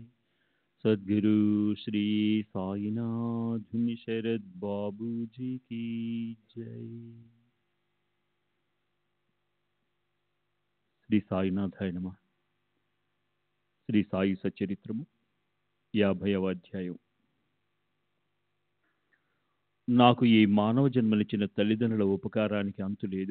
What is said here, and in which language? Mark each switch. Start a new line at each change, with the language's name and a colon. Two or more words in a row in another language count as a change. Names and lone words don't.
Hindi: सद्गुरु श्री साईनाथ शरद बाबू जी की जय।
Sanskrit: శ్రీ సాయినాథాయ నమః.
Telugu: శ్రీ సాయి సచరిత్రము 50వ అధ్యాయం. నాకు ఈ మానవ జన్మనిచ్చిన తల్లిదండ్రుల ఉపకారానికి అంతు లేదు.